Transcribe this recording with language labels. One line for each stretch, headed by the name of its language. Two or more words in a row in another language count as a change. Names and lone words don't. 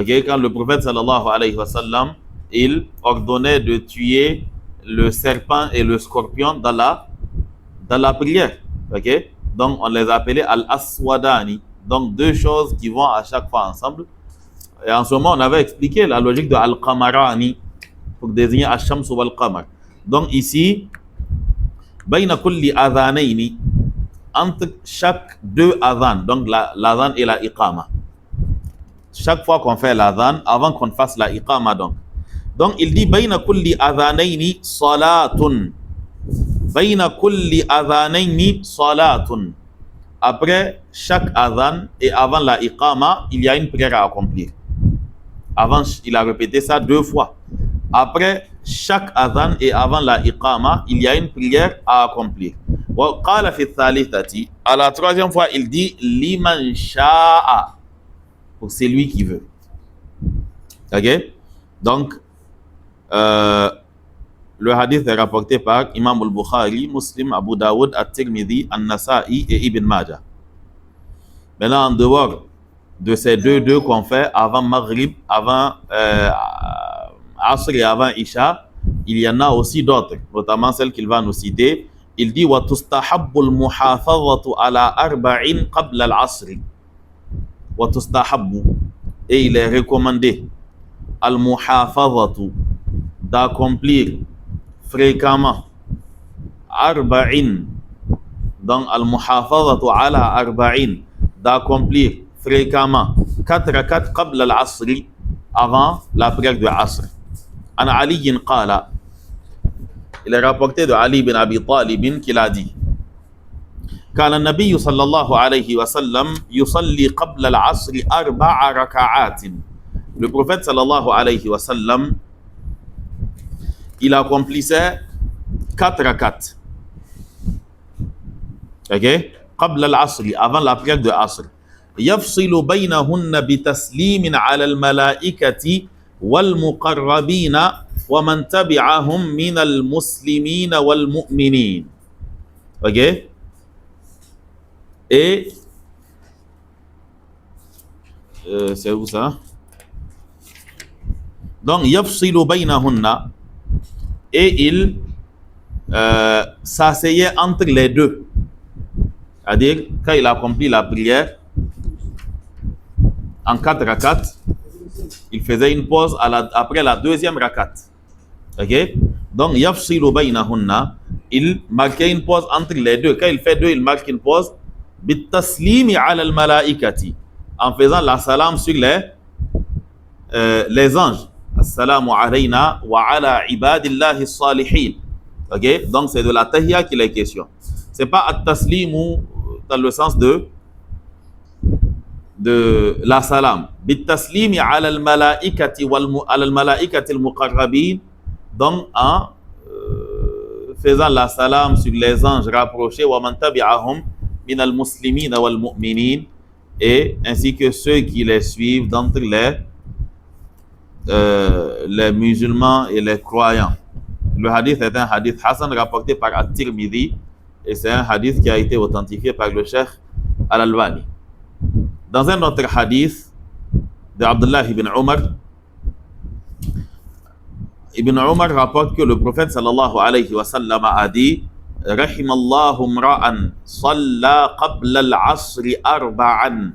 French: Quand le prophète
Arabic: صلى الله عليه وسلم,
French: il ordonnait de tuer le serpent et le scorpion dans la prière. Ok? Donc, on les appelait Al-Aswadani. Donc, 2 choses qui vont à chaque fois ensemble. Et en ce moment, on avait expliqué la logique de Al-Qamarani pour désigner
Arabic: الشمس والقمر.
French: Donc ici,
Arabic: بين كل أذانين,
French: entre chaque 2 adhan, donc l'adhan et la iqama. Chaque fois qu'on fait l'adhan, avant qu'on fasse la iqama donc. Donc il dit
Arabic: بين كل أذانين صلاة. بين كل أذانين صلاة.
French: Après chaque adhan et avant la iqama, il y a une prière à accomplir. Avant, il a répété ça 2 fois. Après chaque adhan et avant la iqama, il y a une prière à accomplir.
Arabic: وقال في الثالثة,
French: à la 3e fois, il dit
Arabic: لمن شاء,
French: pour celui qui veut. Ok? Donc, le hadith est rapporté par Imam al-Bukhari, Muslim, Abu Daoud, At-Tirmidhi, An-Nasa'i et Ibn Majah. Maintenant, en dehors de ces deux qu'on fait avant Maghrib, avant Asr et avant Isha, il y en a aussi d'autres, notamment celles qu'il va nous citer. Il dit
Arabic: وتستحب المحافظة على أربع قبل العصر. وتستحب,
French: et il est recommandé al-muhafazatu, d'accomplir fréquemment arba'in.
Arabic: Donc المحافظة على أربع,
French: d'accomplir fréquemment 4 rakats
Arabic: قبل العصر,
French: avant la prière de Asr.
Arabic: عن علي قال,
French: il est rapporté de Ali bin Abi Talib qu'il a dit,
Arabic: كان النبي صلى الله عليه وسلم يصلي قبل العصر 4 ركعات.
French: Le prophète
Arabic: صلى الله عليه وسلم,
French: il accomplissait 4 rakats.
Arabic: Ok? قبل العصر,
French: avant la prière de Asr.
Arabic: يفصل بينهن بتسليم على الملائكة والمقربين ومن تبعهم من المسلمين والمؤمنين.
French: Ok? Et c'est où ça?
Arabic: Donc يفصل بينهن,
French: et il s'asseyait entre les deux. C'est-à-dire, quand il accomplit la prière en 4 rakats, il faisait une pause après la deuxième rakat. Ok? Donc,
Arabic: يفصل بينهن,
French: il marquait une pause entre les deux. Quand il fait deux, il marque une pause.
Arabic: بالتسليم على الملائكة,
French: en faisant la salam sur les anges.
Arabic: السلام علينا وعلى عباد الله الصالحين.
French: Ok? Donc, c'est de la tahiyya qu'il est question. C'est pas at-taslimu dans le sens de la salam.
Arabic: بالتسليم على الملائكة على الملائكة المقربين.
French: Donc, en faisant la salam sur les anges rapprochés,
Arabic: ومن تبعهم من المسلمين والمؤمنين,
French: et ainsi que ceux qui les suivent d'entre les musulmans et les croyants. Le hadith est un hadith Hassan rapporté par At-Tirmidhi, et c'est un hadith qui a été authentifié par le Cheikh Al-Albani. Dans un autre hadith de Abdullah ibn Umar, Ibn Umar rapporte que le prophète
Arabic: صلى الله عليه وسلم
French: a dit:
Arabic: رحم الله امرأ صلى قبل العصر أربعا.